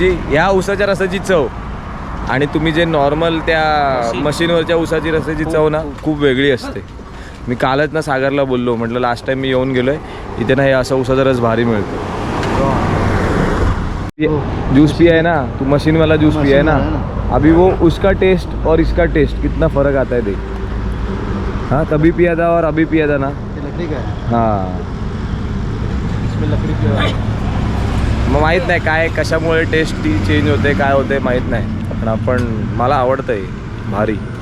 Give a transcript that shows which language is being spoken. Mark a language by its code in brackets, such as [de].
[mr] ह्या उसाच्या रसाची चव आणि तुम्ही जे नॉर्मल त्या मशीनवरच्या उसाची रसाची चव ना खूप वेगळी असते. मी कालच ना सागरला बोललो, म्हटलं लास्ट टाइम मी येऊन गेलोय इथे ना, हे असा उसाचा रस भारी मिळतो. [hi] जूस पिया है ना तू, मशीन वाला जूस पिया है ना, अभी वो उसका टेस्ट और इसका टेस्ट कितना फ़र्क आता है देख. हाँ तभी पिया था और अभी पिया था ना. लकड़ी का है. हाँ इसमें लकड़ी की [mr] मग माहीत नाही काय कशामुळे टेस्ट ती चेंज होते काय होते माहीत नाही, पण आपण मला आवडतंय भारी.